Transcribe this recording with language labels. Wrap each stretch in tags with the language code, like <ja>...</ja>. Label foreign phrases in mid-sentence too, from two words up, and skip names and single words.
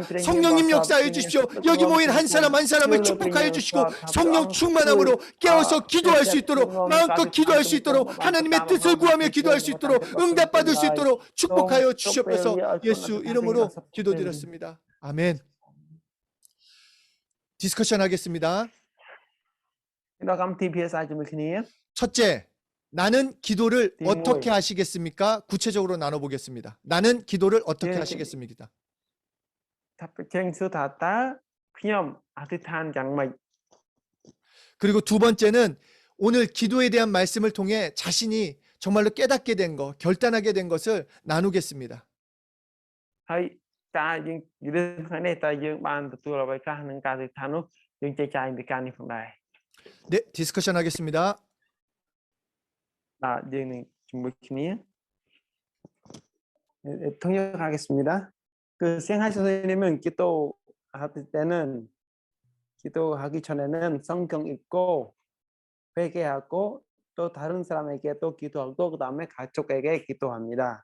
<ko>성령님 역사해 주십시오. 여기 모인 한 사람 한 사람을 축복하여 주시고 성령 충만함으로 깨어서 기도할 수 있도록 마음껏 기도할 수 있도록 하나님의 뜻을 구하며 기도할 수 있도록 응답받을 수 있도록 축복하여 주시옵소서. 예수 이름으로 기도드렸습니다. 아멘. 디스커션 하겠습니다.</ko> <km>ដល់កម្មវិធីភាសាជាមួយគ្នា</km> <ko>첫째, 나는 기도를</ko> <km>띠모이.</km> <ko>어떻게 하시겠습니까? 구체적으로 나눠보겠습니다. 나는 기도를 어떻게 예, 하시겠습니까?</ko> <km>ថាប្រជែងសួរថាតើខ្ញុំអធិដ្ឋានយ៉ាងម៉េច</km> <ko>그리고 두 번째는 오늘 기도에 대한 말씀을 통해 자신이 정말로 깨닫게 된 것, 결단하게 된 것을 나누겠습니다.</ko> <km>ហើយការយើងនិយាយថ្ងៃនេះតើយើងបានទទួលអ្វីខ្លះនឹងការអធិដ្ឋាននោះយើងចែកចាយពីការនេះផងដែរ</km> <ko>네, 디스커션 하겠습니다.</ko> <km>បាទយើងនឹងជាមួយគ្នា 통역하겠습니다.</km> <ko>그 생활 선생님은 기도할 때는 기도하기 전에는 성경 읽고 회개하고 또 다른 사람에게 또 기도하고 그다음에 가족에게 기도합니다.</ko>